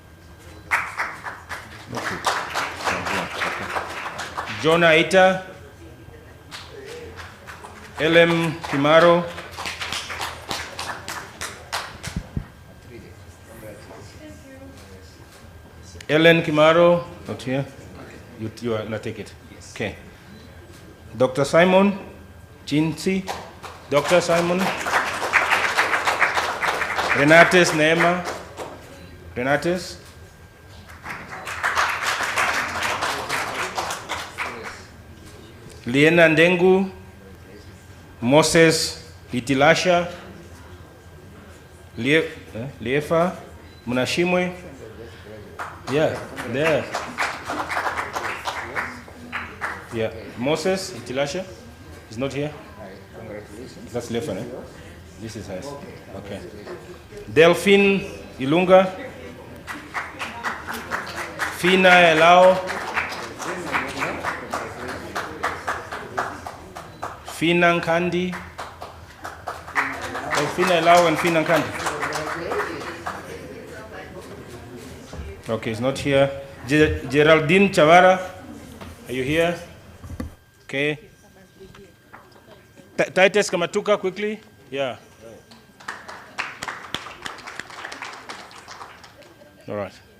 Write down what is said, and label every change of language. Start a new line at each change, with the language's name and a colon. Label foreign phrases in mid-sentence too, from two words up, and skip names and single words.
English: Okay. Jonah Aita. LM Kimaro. Ellen Kimaro, not here. You are not take it. Okay. Dr. Simon Chinsi. Dr. Simon. Renates Neema. Renates. Liena Ndengu. Moses Itilasha. Liefa Munashimwe. Yeah, there. Yeah, Moses Itilasha is not here. Congratulations. That's Liefa, eh? This is hers. Okay. Delphine Ilunga. Fina Elao. Fina Nkandi. Fina Elao and Fina Nkandi. Okay, it's not here. Geraldine Chavara, are you here? Okay. Titus Kamatuka, quickly. Yeah. All right.